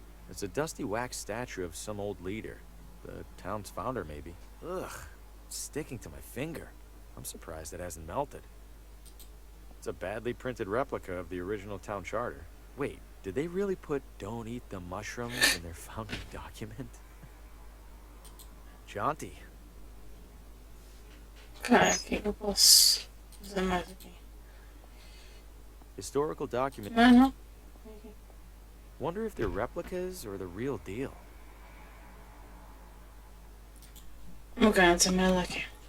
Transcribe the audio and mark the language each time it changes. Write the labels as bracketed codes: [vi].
[en] It's a dusty wax statue of some old leader. The town's founder, maybe. Ugh, it's sticking to my finger. I'm surprised it hasn't melted. It's a badly printed replica of the original town charter. Wait, did they really put "Don't eat the mushrooms" in their founding document? Jaunty. [pt] ok, o que eu posso fazer mais aqui? [en] Historical document. [pt] Ah, não. [en] Wonder if they're replicas or the real deal. [pt] Ok, não tem nada aqui.